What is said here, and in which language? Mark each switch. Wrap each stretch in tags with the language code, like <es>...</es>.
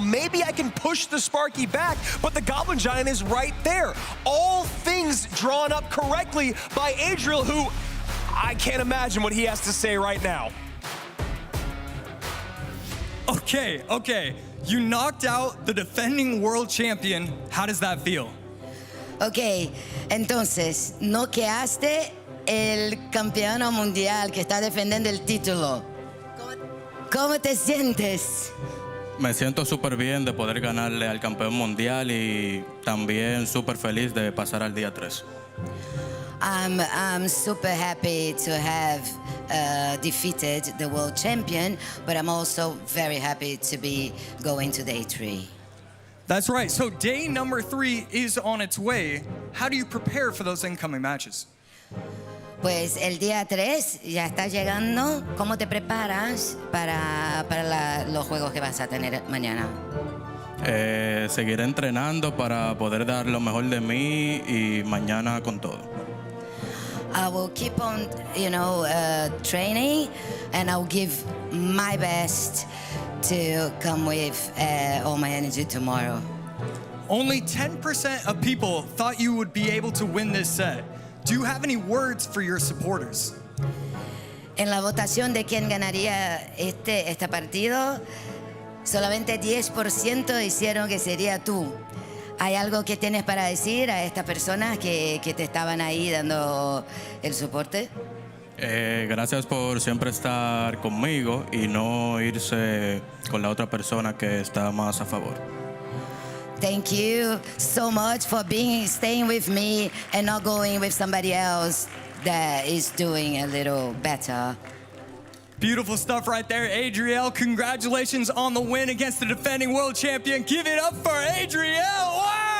<en>Maybe I can push the Sparky back, but the Goblin Giant is right there. All things drawn up correctly by Adriel, who I can't imagine what he has to say right now. Okay. You knocked out the defending world champion. How does that feel?</en> <es>Ok, entonces, noqueaste el campeón mundial que está defendiendo el título. ¿Cómo te sientes? Me siento súper bien de poder ganarle al campeón mundial y también súper feliz de pasar al día 3.</es> <en>I'm super happy to have defeated the world champion, but I'm also very happy to be going to day 3. That's right. So day number 3 is on its way. How do you prepare for those incoming matches?</en> <es>Pues el día 3 ya está llegando. ¿Cómo te preparas para los juegos que vas a tener mañana? Seguiré entrenando para poder dar lo mejor de mí y mañana con todo.</es> <en>I will keep on, training, and I'll give my best to come with all my energy tomorrow. Only 10% of people thought you would be able to win this set. Do you have any words for your supporters?</en> <es>En la votación de quién ganaría este partido, solamente 10% hicieron que sería tú. ¿Hay algo que tienes para decir a estas personas que te estaban ahí dando el soporte? Gracias por siempre estar conmigo y no irse con la otra persona que está más a favor.</es> <en>Thank you so much for staying with me and not going with somebody else that is doing a little better. Beautiful stuff right there, Adriel. Congratulations on the win against the defending world champion. Give it up for Adriel. Wow!</en>